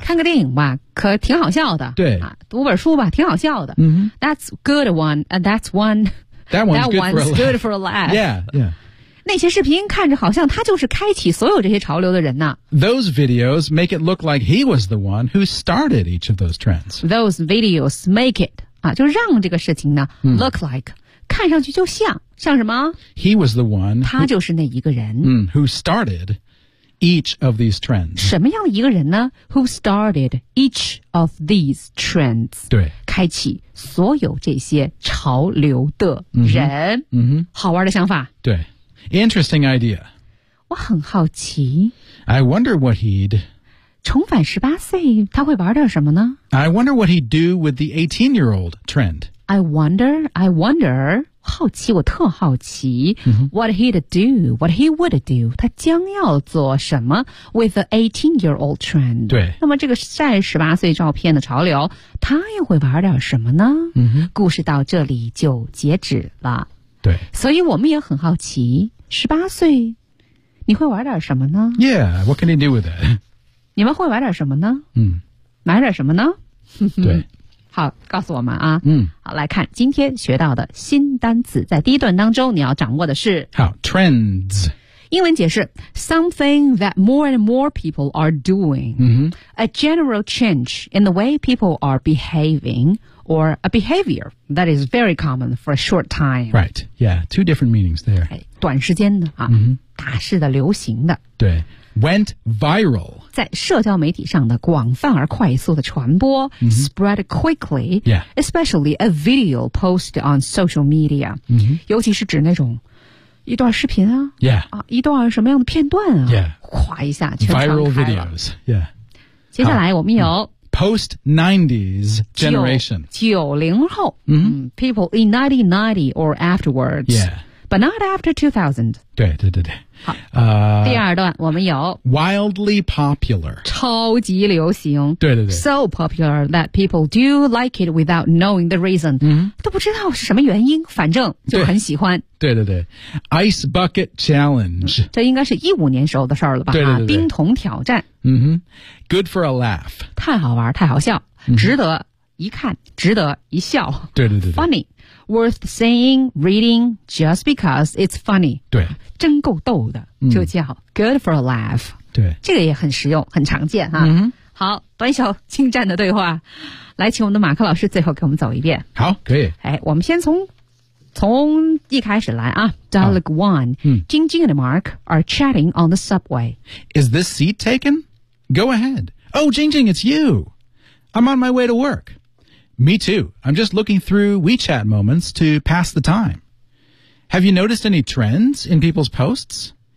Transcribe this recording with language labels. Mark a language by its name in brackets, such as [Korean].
[Chinese] 看个电影吧可挺好笑的。对、啊。读本书吧挺好笑的。 Mm-hmm. [English] That's good one. And that's one. That one's, that one's good for a laugh. Yeah, yeah. [Chinese] 那些视频看着好像他就是开启所有这些潮流的人呢。 [English] Those videos make it look like he was the one who started each of those trends. Those videos make it, 啊， [Chinese] 就让这个事情呢、 [English] hmm. look like, [Chinese] 看上去就像，像什么？ [English] He was the one. [Chinese] 他就是那一个人。 [English] Mm, who started each of these trends. [Chinese] 什么样的一个人呢？ [English] Who started each of these trends. [Chinese] 对。开启所有这些潮流的人。嗯、mm-hmm. mm-hmm. 好玩的想法。 [English] 对。Interesting idea. [Chinese] 我很好奇。 [English] I wonder what he'd... [Chinese] 重返十八岁他会玩点什么呢 [English] ?I wonder what he'd do with the 18-year-old trend. I wonder, [Chinese] 好奇我特好奇、 mm-hmm. [English] what he'd do, what he would do, [Chinese] 他将要做什么 [English] with the 18-year-old trend. [Chinese] 对。那么这个晒十八岁照片的潮流他又会玩点什么呢、 mm-hmm. 故事到这里就截止了。对，所以我们也很好奇，十八岁，你会玩点什么呢 [English] ？Yeah, what can you do with it? [Chinese] 你们会玩点什么呢？嗯，买点什么呢？对，好，告诉我们啊。嗯，好，来看今天学到的新单词，在第一段当中你要掌握的是 [English] 好 trends。 [Chinese] 英文解释 [English] ,something that more and more people are doing,、 mm-hmm. a general change in the way people are behaving, or a behavior that is very common for a short time. Right, yeah, two different meanings there. [Chinese] 短时间的、啊 mm-hmm. 大势的流行的。 [English] 对 ,went viral. [Chinese] 在社交媒体上的广泛而快速的传播、 mm-hmm. [English] ,spread quickly,、 yeah. especially a video posted on social media,、 mm-hmm. [Chinese] 尤其是指那种一段视频啊 [English] ，Yeah， [Chinese] 啊，一段什么样的片段啊 [English] ，Yeah， [Chinese] 哗一下全传开了。 [English] Viral videos， Yeah。 [Chinese] 接下来我们有 [English] Post 90s generation， [Chinese] 90后，嗯、mm-hmm. [English] ，People in 1990 or afterwards， Yeah， but not after 2000。 [Chinese] 对对对对。好，第二段我们有 [English] Wildly popular， [Chinese] 超级流行。对对对。 [English] So popular that people do like it without knowing the reason，嗯、mm-hmm. ， [Chinese] 都不知道是什么原因，反正就很喜欢。 [English] 对对对 ，Ice Bucket Challenge，、嗯、 [Chinese] 这应该是15年时候的事儿了吧？对对对、啊，冰桶挑战。 [English] 嗯哼 ，Good for a laugh， [Chinese] 太好玩，太好笑、嗯，值得一看，值得一笑。对对对 [English] ，Funny，worth seeing, reading just because it's funny。 [Chinese] 对，真够逗的，就叫、嗯、 [English] Good for a laugh。 [Chinese] 对，这个也很实用，很常见哈、啊嗯。好，短小精湛的对话，来，请我们的马克老师最后给我们走一遍。好，可以。哎，我们先从。从一开始来啊 [English] Dialogue 1 Jing Jing and Mark are chatting on the subway. Is this seat taken? Go ahead. Oh, Jing Jing, it's you. I'm on my way to work. Me too. I'm just looking through WeChat moments to pass the time. Have you noticed any trends in people's posts?